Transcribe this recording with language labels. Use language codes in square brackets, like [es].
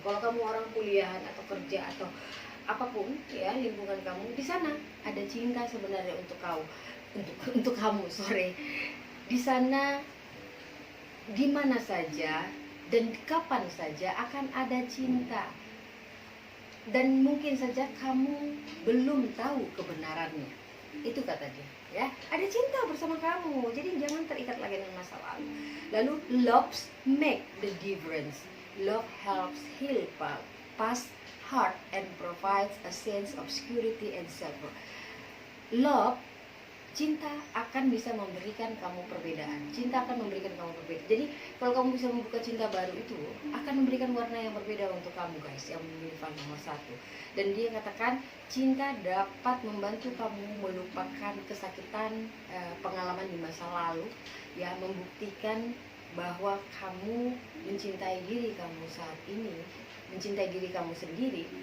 [id] Kalau kamu orang kuliahan atau kerja atau apapun ya, lingkungan kamu, di sana ada cinta sebenarnya untuk untuk kamu, sore. Di sana di mana saja dan kapan saja akan ada cinta. Dan mungkin saja kamu belum tahu kebenarannya. Itu kata dia ya. Ada cinta bersama kamu. Jadi jangan terikat lagi dengan masa lalu. Lalu [en] love make the difference. Love helps heal past heart and provides a sense of security and self-worth. [id] Love, cinta akan bisa memberikan kamu perbedaan. Cinta akan memberikan kamu perbedaan. Jadi kalau kamu bisa membuka cinta baru itu, akan memberikan warna yang berbeda untuk kamu guys, yang memilih nomor 1. Dan dia katakan cinta dapat membantu kamu melupakan kesakitan pengalaman di masa lalu, ya, membuktikan bahwa kamu mencintai diri kamu saat ini, mencintai diri kamu sendiri.